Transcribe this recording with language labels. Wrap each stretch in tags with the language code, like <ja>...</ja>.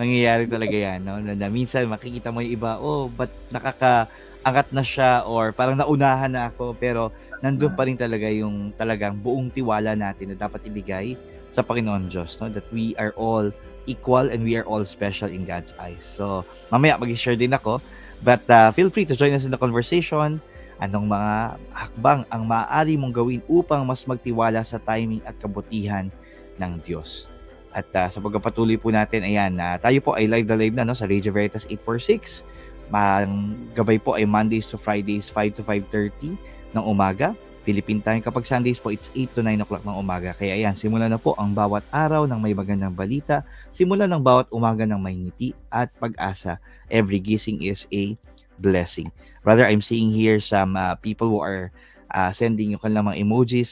<tl>Nangyayari talaga yan, no? Na minsan makikita mo yung iba, ba't nakakaangat na siya or parang naunahan na ako, pero nandun pa rin talaga yung talagang buong tiwala natin na dapat ibigay sa Panginoon Diyos, no?</tl> <en>That we are all equal and we are all special in God's eyes. So,</en> <tl>mamaya mag-share din ako,</tl> <en>but feel free to join us in the conversation.</en> <tl>Anong mga hakbang ang maaari mong gawin upang mas magtiwala sa timing at kabutihan ng Diyos? At sa pagpapatuloy po natin, ayan, tayo po ay live na no, sa Radio Veritas 846.</tl> <en>Gabay po ay Mondays to Fridays, 5 to 5:30</en> <tl>ng umaga.</tl> <en>Philippine time.</en> <tl>Kapag Sundays po,</tl> <en>it's 8 to 9 o'clock</en> <tl>ng umaga. Kaya ayan, simulan na po ang bawat araw ng may magandang balita. Simulan ng bawat umaga ng may ngiti at pag-asa.</tl> <en>Every gising is a blessing. Brother, I'm seeing here some people who are sending</en> <tl>yung kanilang mga</tl> <en>emojis.</en>